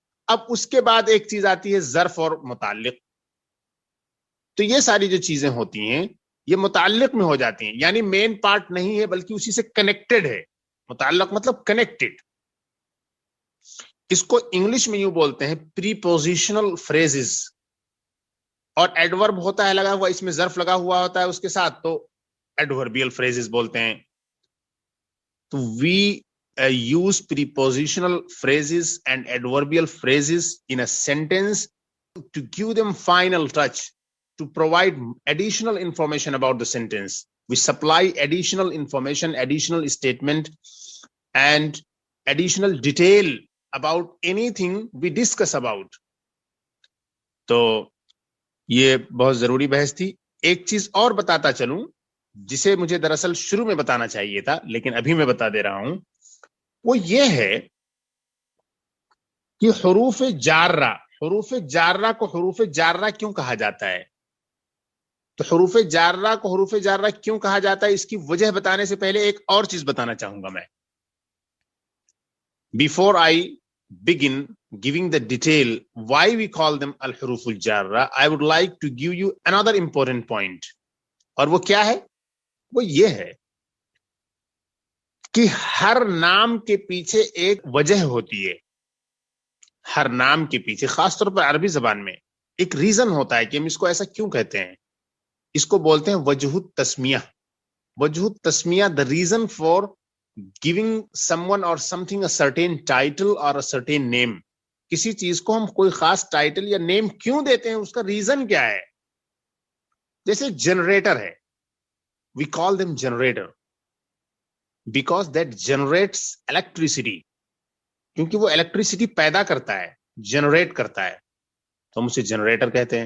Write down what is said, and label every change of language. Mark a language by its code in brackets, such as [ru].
[ur] اب اس کے بعد ایک چیز آتی ہے ظرف اور متعلق. تو یہ ساری جو چیزیں ہوتی ہیں یہ متعلق میں ہو جاتی ہیں، یعنی مین پارٹ نہیں ہے بلکہ اسی سے کنیکٹڈ ہے. متعلق مطلب کنیکٹڈ. اس کو انگلش میں یوں بولتے ہیں پریپوزیشنل فریزز. اور ایڈورب ہوتا ہے لگا ہوا، اس میں ظرف لگا ہوا ہوتا ہے اس کے ساتھ، تو ایڈوربیل فریزز بولتے ہیں. [en] تو we use prepositional phrases and adverbial phrases in a sentence to give them final touch, to provide additional information about the sentence. We supply additional information, additional statement, and additional detail about anything we discuss about. [ur] تو یہ بہت ضروری بحث تھی. ایک چیز اور بتاتا چلوں جسے مجھے دراصل شروع میں بتانا چاہیے تھا لیکن ابھی میں بتا دے رہا ہوں. وہ یہ ہے کہ حروف جارہ کو حروف جارہ کیوں کہا جاتا ہے؟ تو حروف جارہ کو حروف جارہ کیوں کہا جاتا ہے، اس کی وجہ بتانے سے پہلے ایک اور چیز بتانا چاہوں گا میں. [en] Before I begin giving the detail why we call them al-huruf al-jarra, I would like to give you another important point. [ur] اور وہ کیا ہے؟ وہ یہ ہے کہ ہر نام کے پیچھے ایک وجہ ہوتی ہے. ہر نام کے پیچھے خاص طور پر عربی زبان میں ایک ریزن ہوتا ہے کہ ہم اس کو ایسا کیوں کہتے ہیں. اس کو بولتے ہیں وجہ التسمیہ. [en] وجہ التسمیہ, the reason for giving someone or something a certain title or a certain name. [ur] کسی چیز کو ہم کوئی خاص ٹائٹل یا نیم کیوں دیتے ہیں، اس کا ریزن کیا ہے. جیسے جنریٹر ہے، [en] we call them generator because that generates electricity. [ur] کیونکہ وہ الیکٹریسٹی پیدا کرتا ہے، جنریٹ کرتا ہے، تو ہم اسے جنریٹر کہتے ہیں.